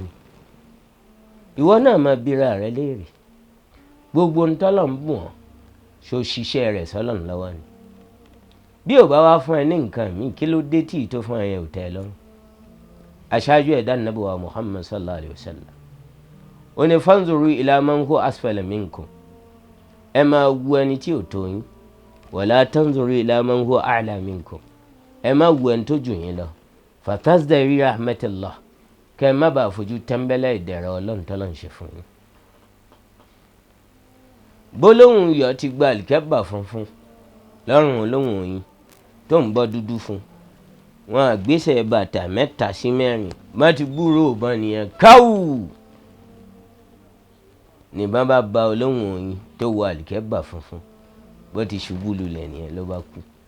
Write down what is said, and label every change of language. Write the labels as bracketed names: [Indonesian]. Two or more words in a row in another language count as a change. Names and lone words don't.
[Yoruba] ìwọ náà máa bira rẹ léèrè, gbogbo ní tọ́lọ̀ ń bùn ọ́ ṣó ṣiṣẹ́ rẹ̀ sọ́lọ́run lọ́wọ́ ni. bí ò bá wá fún ẹ ní nǹkan míì, kí ló dé tí tó fún ẹ yẹn ò tẹ́ ẹ lọ́rùn? aṣáájú ẹ̀dá Ànábì wa Muhammad [Arabic] صلى الله عليه وسلم [Yoruba] ó ní [Arabic] فانظروا إلى من هو أسفل منكم. [Yoruba] ẹ máa wu ẹni tí ò tó yín, [Arabic] ولا تنظروا إلى من هو أعلى منكم. [Yoruba] ẹ máa wu ẹni tó jù yín lọ. [Arabic] فتزدري رحمة الله. [Yoruba] kẹ́ ẹ má bàa fojú tẹ́ḿbẹ́lẹ́ ìdẹ̀ra Ọlọ́run tọ́lọ́run ṣe fún yín. bólóhùn yọ ti gba àlìkẹ́bà funfun lọ́rùn olóhùn yín tó ń bọ́ dúdú fún, wọn àgbésẹ̀ bàtà 3 sí 4 má ti gbúrò ọ̀bọ̀n nìyẹn káwù nìbọn bá ba olóhùn yín tó wọ àlìkẹ́bà funfun, bó ti ṣubú lulẹ̀ nìyẹn ló bá kú.